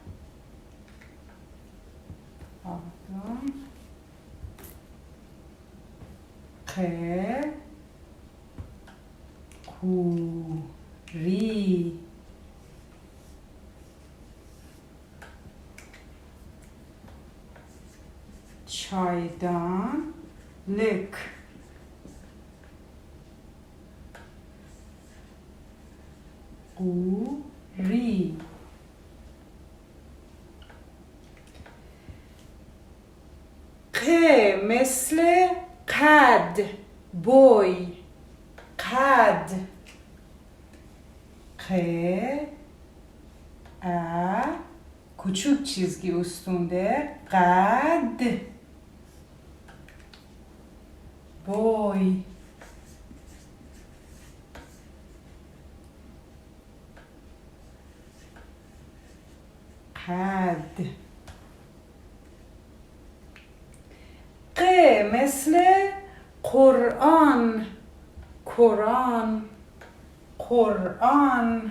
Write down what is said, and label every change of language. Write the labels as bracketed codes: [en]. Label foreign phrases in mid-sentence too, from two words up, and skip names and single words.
[fa] ق قوری çaydanlık قوری. ق مثل قد boy قد. [tr] ق küçük çizgi üstünde قد boy. [fa] قد. ق مثل قرآن قرآن.